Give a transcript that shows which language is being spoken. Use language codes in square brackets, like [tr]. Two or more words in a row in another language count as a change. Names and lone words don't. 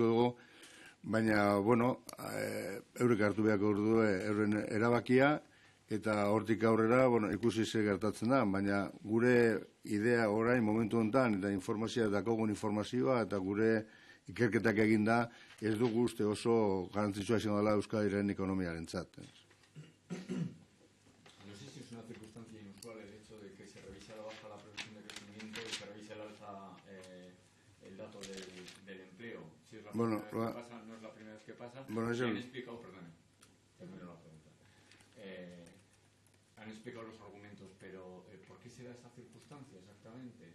[eu] Ikusiko dugu, baina, bueno, eurek hartu beharko du euren erabakia, eta hortik aurrera, bueno, ikusi ze gertatzen da, baina gure idea orain momentu honetan, eta informazioa dakogun informazioa, eta gure ikerketak eginda, ez dugu uste oso garrantzitsua izango dela Euskadiren ekonomiarentzat. [es] No sé si es una circunstancia inusual el hecho de que se revise a la baja la previsión de crecimiento y se revise al alza el dato del empleo. Si es la primera vez que pasa, no es la primera vez que pasa. Bueno, han explicado, perdón, termino la pregunta. Han explicado los argumentos, pero ¿por qué se da esta circunstancia exactamente?